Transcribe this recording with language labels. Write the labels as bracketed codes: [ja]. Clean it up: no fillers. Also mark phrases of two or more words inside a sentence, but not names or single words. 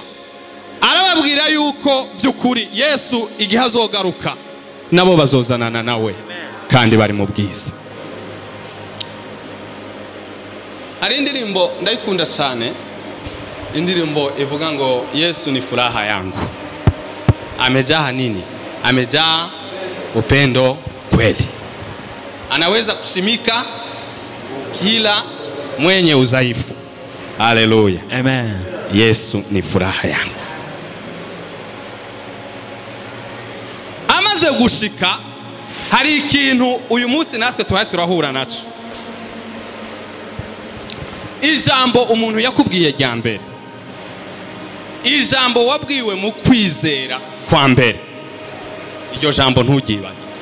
[rn] Arababwira yuko by'ukuri Yesu igihe azogaruka nabo bazozanana nawe kandi bari mu bwiza. Ari indirimbo ndayikunda cyane, indirimbo ivuga ngo [sw] Yesu ni furaha yangu, amejaa nini? Amejaa upendo kweli, anaweza kushimika kila mwenye udhaifu. Haleluya. Amen. Yesu ni furaha yangu. [rn] amaze gushika hari ikintu uyu munsi natwe tubaye turahura naco. Ijambo umuntu yakubwiye rya mbere, ijambo wabwiwe mu kwizera kwa mbere, iryo jambo ntugibage.